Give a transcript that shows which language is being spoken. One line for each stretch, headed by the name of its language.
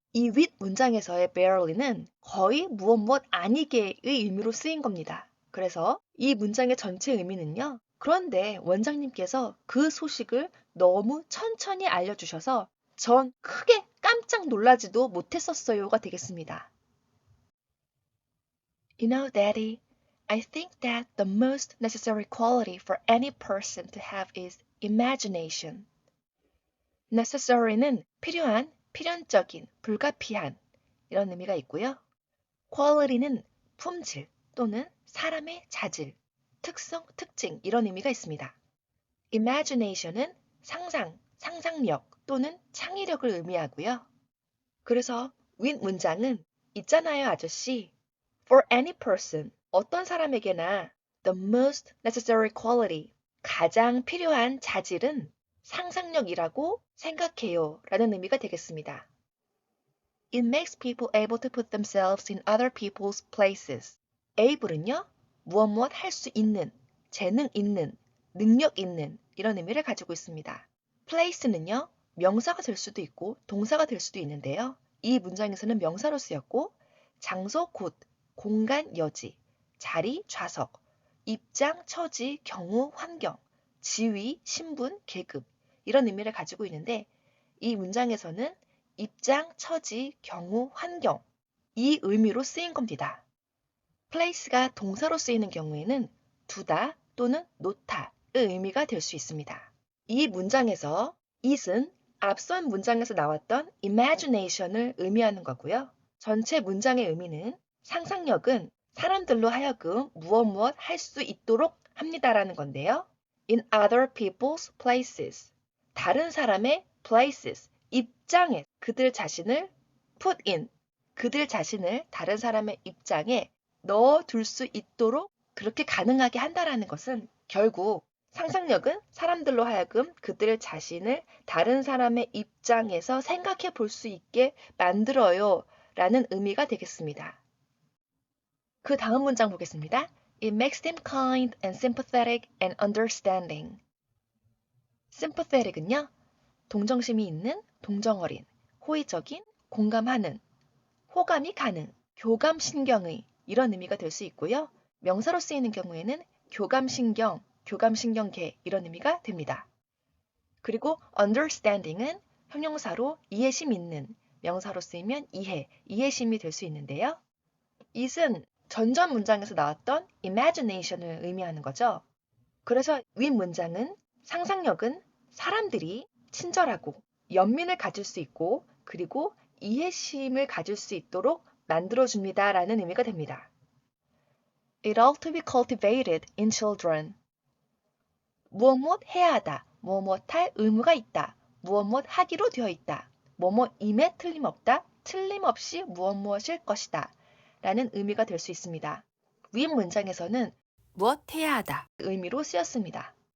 Korean: 이 윗 문장에서의 barely는 거의 무엇 아니게의 의미로 쓰인 겁니다. 그래서 이 문장의 전체 의미는요. 그런데 원장님께서 그 소식을 너무 천천히 알려주셔서 전 크게 깜짝 놀라지도 못했었어요가 되겠습니다.
English: You know, Daddy, I think that the most necessary quality for any person to have is imagination.
Korean: necessary는 필요한, 필연적인, 불가피한 이런 의미가 있고요. quality는 품질 또는 사람의 자질, 특성, 특징 이런 의미가 있습니다. imagination은 상상, 상상력 또는 창의력을 의미하고요. 그래서 윗 문장은 있잖아요, 아저씨.
English: For any person,
Korean: 어떤 사람에게나
English: the most necessary quality,
Korean: 가장 필요한 자질은 상상력이라고 생각해요 라는 의미가 되겠습니다.
English: It makes people able to put themselves in other people's places.
Korean: able은요, 무엇 할 수 있는, 재능 있는, 능력 있는 이런 의미를 가지고 있습니다. place는요, 명사가 될 수도 있고 동사가 될 수도 있는데요. 이 문장에서는 명사로 쓰였고 장소, 곳, 공간, 여지, 자리, 좌석, 입장, 처지, 경우, 환경, 지위, 신분, 계급 이런 의미를 가지고 있는데 이 문장에서는 입장, 처지, 경우, 환경 이 의미로 쓰인 겁니다. place가 동사로 쓰이는 경우에는 두다 또는 놓다의 의미가 될 수 있습니다. 이 문장에서 it은 앞선 문장에서 나왔던 imagination을 의미하는 거고요. 전체 문장의 의미는 상상력은 사람들로 하여금 무엇 할 수 있도록 합니다라는 건데요.
English: In other people's places.
Korean: 다른 사람의 places. 입장에 그들 자신을
English: put in.
Korean: 그들 자신을 다른 사람의 입장에 넣어둘 수 있도록 그렇게 가능하게 한다라는 것은 결국 상상력은 사람들로 하여금 그들 자신을 다른 사람의 입장에서 생각해 볼 수 있게 만들어요 라는 의미가 되겠습니다. 그 다음 문장 보겠습니다.
English: It makes them kind and sympathetic and understanding.
Korean: sympathetic은요, 동정심이 있는, 동정어린, 호의적인, 공감하는, 호감이 가능, 교감신경의 이런 의미가 될 수 있고요. 명사로 쓰이는 경우에는 교감신경, 교감신경계 이런 의미가 됩니다. 그리고 understanding은 형용사로 이해심 있는, 명사로 쓰이면 이해, 이해심이 될 수 있는데요. it은 전전 문장에서 나왔던 imagination을 의미하는 거죠. 그래서 윗 문장은 상상력은 사람들이 친절하고 연민을 가질 수 있고 그리고 이해심을 가질 수 있도록 만들어줍니다 라는 의미가 됩니다.
English: It ought to be cultivated in children.
Korean: 무엇 해야 하다, 무엇 할 의무가 있다, 무엇 하기로 되어 있다, 뭐뭐임에 틀림없다, 틀림없이 무엇일 것이다 라는 의미가 될 수 있습니다. 윗 문장에서는 무엇 해야 하다 의미로 쓰였습니다.